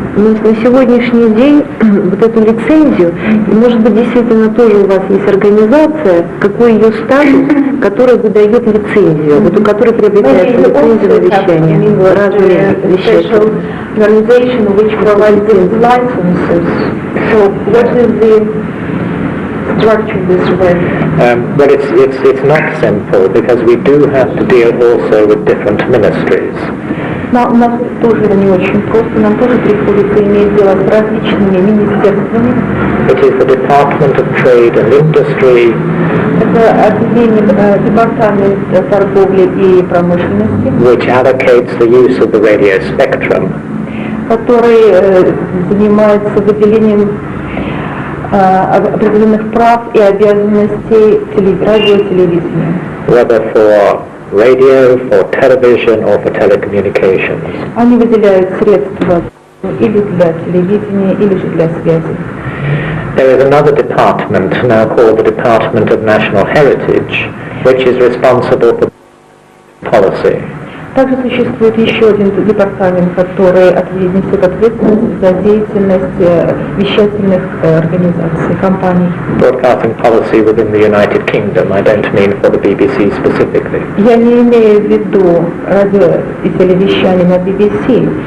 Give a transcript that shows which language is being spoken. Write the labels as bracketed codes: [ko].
[ru] Но на сегодняшний день вот эту лицензию, и может быть действительно тоже у вас есть организация, какой ее статус, который выдает лицензию, вот у которой приобретается лицензия на вещание, разные вещания. [en] Organization which provides the licenses. So what is the structure this way? Well, it's not simple because we do have to deal also with different ministries. [ru] Но у нас тоже это не очень просто, нам тоже приходится иметь дело с различными министерствами. [en] It is the Department of Trade and Industry. [ru] Это отделение департамента торговли и промышленности, [en] Which allocates the use of the radio spectrum. [ru] который занимается выделением определенных прав и обязанностей радио и телевидения. [en] Whether for radio, for television or for telecommunications. [ru] Они выделяют средства или для телевидения, или же для связи. [en] There is another department now called the Department of National Heritage, which is responsible for policy. [ru] Также существует еще один департамент, который несет ответственность за деятельность вещательных организаций, компаний. [en] Broadcasting policy within the United Kingdom, I don't mean for the BBC specifically. [ru] Я не имею в виду радио и телевещание на BBC.